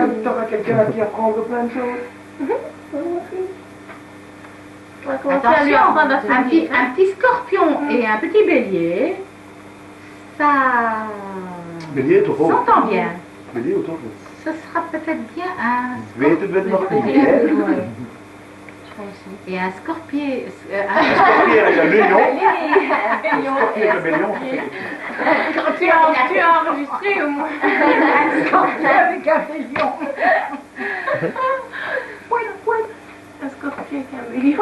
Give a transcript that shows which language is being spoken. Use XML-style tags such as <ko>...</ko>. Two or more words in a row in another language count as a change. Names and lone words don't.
<fr>T'auras quelqu'un à qui apprendre plein de choses. on va commencer à lui apprendre à Attention, se dire. un petit scorpion et un petit bélier, ça Bélier, taureau. s'entend bien. Bélier ou taureau? Ce sera peut-être bien un</fr> <nl>Weet het met nog niet,</nl> <fr>scorpion. hè? Ouais. Et un scorpion. Scorpion avec un lion. Bélion et Avec le bélion. tu as enregistré au moins. Un scorpion avec un bélion. Un scorpion avec un bélion.</fr>